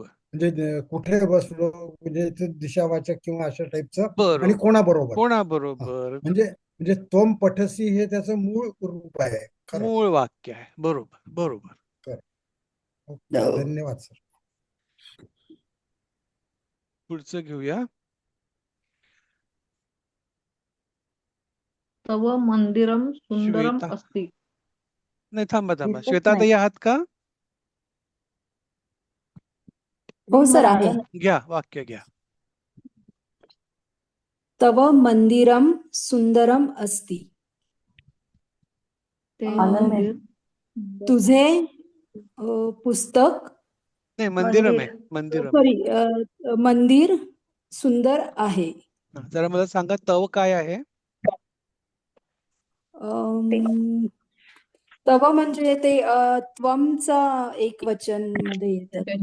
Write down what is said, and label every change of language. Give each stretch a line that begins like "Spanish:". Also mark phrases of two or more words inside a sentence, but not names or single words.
Marathi: म्हणजे कुठे बसलो म्हणजे ते दिशावाचक किंवा अशा टाईपचं आणि बरोबर कोणाबरोबर. हा. कोणाबरोबर म्हणजे म्हणजे
Sanskrit: त्वम पठसी
Marathi: हे त्याचं मूळ रूप आहे. खरं. मूळ वाक्य आहे. बरोबर बरोबर. ओके, धन्यवाद सर. पुढचं घेऊया.
Sanskrit: तव मंदिरम सुंदरम
Marathi: श्वेता अस्ति. नाही थांबा दिसत श्वेताताई नाही. आहात का? हो सर मला आहे. नाही. घ्या वाक्य घ्या.
Sanskrit: तव मंदिरम सुंदरम अस्ति.
Marathi: ते आनंद आहे. मंदिर तुझे पुस्तक नाही मंदिरम आहे मंदिरम आहे. सॉरी मंदिर सुंदर आहे. जरा मला सांगा तव काय आहे? तव म्हणजे ते त्वमचा एक वचन मध्ये येतात.